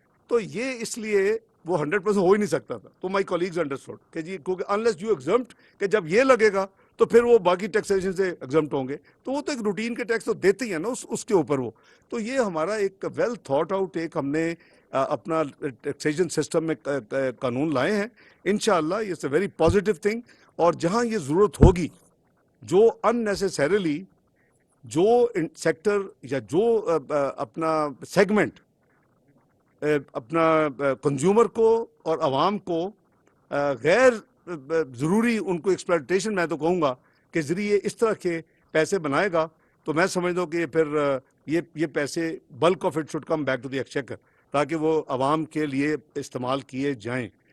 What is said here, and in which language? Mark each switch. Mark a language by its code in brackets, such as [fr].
[ur] تو یہ اس لیے وہ 100% ہو ہی نہیں سکتا تھا. تو [en] my colleagues understood [ur] کہ جی کیونکہ [en] unless you exempt [ur] کہ جب یہ لگے گا تو پھر وہ باقی ٹیکسیشن سے ایگزمپٹ ہوں گے. تو وہ تو ایک روٹین کے ٹیکس تو دیتے ہی ہیں نا اس کے اوپر وہ. تو یہ ہمارا ایک [en] well thought out [ur] ایک ہم نے اپنا ٹیکسیشن سسٹم میں قانون لائے ہیں. [en] انشاءاللہ it's a very positive thing. [ur] اور جہاں یہ ضرورت ہوگی, جو ان نیسیسریلی جو سیکٹر یا جو اپنا سیگمنٹ اپنا کنزیومر کو اور عوام کو غیر ضروری ان کو ایکسپلائٹیشن میں تو کہوں گا کہ ذریعے اس طرح کے پیسے بنائے گا, تو میں سمجھتا ہوں کہ پھر یہ پیسے [en] bulk of it should come back to the exchequer, [ur] تاکہ وہ عوام کے لیے استعمال کیے جائیں.